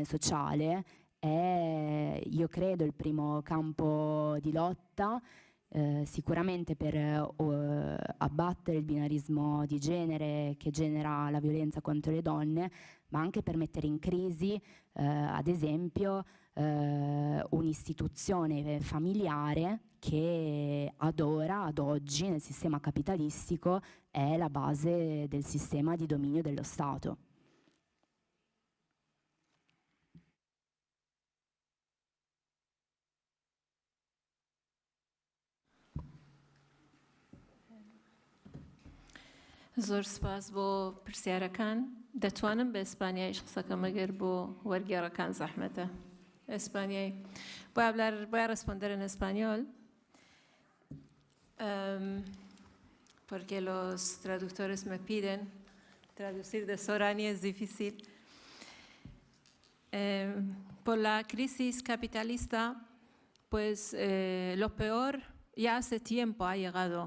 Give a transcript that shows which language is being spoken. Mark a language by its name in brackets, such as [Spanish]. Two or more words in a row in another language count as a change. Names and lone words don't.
[Italian] sociale è, io credo, il primo campo di lotta, sicuramente per abbattere il binarismo di genere che genera la violenza contro le donne, ma anche per mettere in crisi, ad esempio, un'istituzione familiare che ad oggi, nel sistema capitalistico, è la base del sistema di dominio dello Stato. [Central Kurdish] زۆر سپاس بۆ پرسیارەکان. دەتوانم بە ئیسپانیایش قسەکەم ئەگەر بۆ وەرگێڕەکان زەحمەتە. [Spanish] Español. Voy a responder en español porque los traductores me piden traducir de Sorani, es difícil. Por la crisis capitalista, pues lo peor ya hace tiempo ha llegado.